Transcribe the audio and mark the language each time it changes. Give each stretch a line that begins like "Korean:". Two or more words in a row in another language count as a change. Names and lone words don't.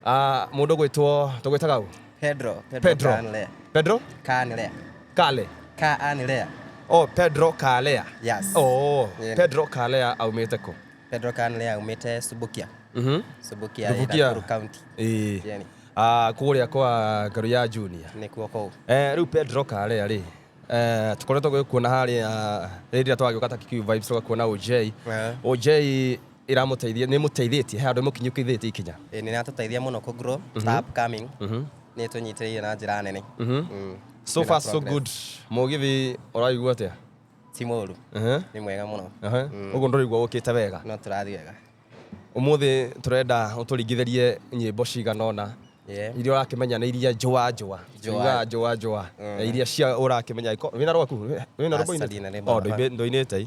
Kikuyu: Mundu gwitwo tugwitaga u Pedro Canlea. Pedro Canlea. Kale. Canlea. Oh, Pedro Kalea.
English: Yes. Oh, yeah.
Kikuyu: Pedro Kalea aumite ku? Pedro Canlea aumite Subukia. Subukia Nakuru County. Yani. Kuria kwa Garuya Junior. Ni kuo kou. Riu Pedro Kalea ri. Tukoretwo kuona haria rĩrĩa twagĩũka ta Kikuyu Vibes tugakuona OJ. OJ iramuteithia ni muteithĩtie he andũ mũkinyũkithĩtie ikinya. Ni natuteithia mũno ku grow, upcoming. Ni tunyitĩrĩire na njĩra nene.
English: So far so good.
Kikuyu: Mũgithi ũraigua atĩa? Ti mũru. Ni mwega mũno. Ũguo ndũraigua ũkĩte wega. No tũrathiĩ wega. Ũmũthĩ tũrenda ũtũringithĩrie nyĩmbo cigana ũna. Iria ũrakĩmenya nĩ iria njũa njũa iria cia ũrakĩmenya wĩna rwaku wĩna rwĩmbo-inĩ ndoinĩte